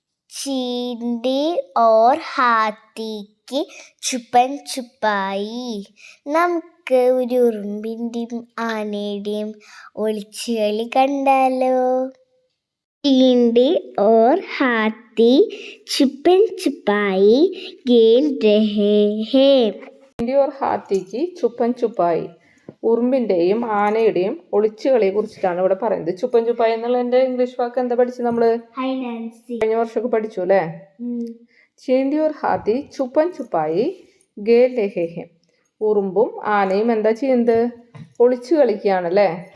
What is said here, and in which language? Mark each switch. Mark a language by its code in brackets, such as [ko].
[hi] चींटी और हाथी की छुपन छुपाई. [ml] നമുക്ക് ഒരു ഉറുമ്പിന്റെയും ആനയുടെയും ഒളിച്ചുകളി കണ്ടാലോ? [hi] चींटी और हाथी छुपन छुपाई खेल रहे हैं. चींटी और हाथी की छुपन छुपाई. [ml] ഉറുമ്പിന്റെയും ആനയുടെയും ഒളിച്ചുകളിയെ കുറിച്ചിട്ടാണ് ഇവിടെ പറയുന്നത്. ചുപ്പൻ ചുപ്പായി എന്നുള്ളതിന്റെ ഇംഗ്ലീഷ് വാക്ക് എന്താ പഠിച്ചത് നമ്മള്? കഴിഞ്ഞ വർഷമൊക്കെ പഠിച്ചു അല്ലേ? [hi] ചീണ്ടി ഓർ ഹാത്തി ചുപ്പൻ ചുപ്പായി ഗേൽ രഹേ ഹെ. [ml] ഉറുമ്പും ആനയും എന്താ ചെയ്യുന്നത്? ഒളിച്ചു കളിക്കുകയാണല്ലേ.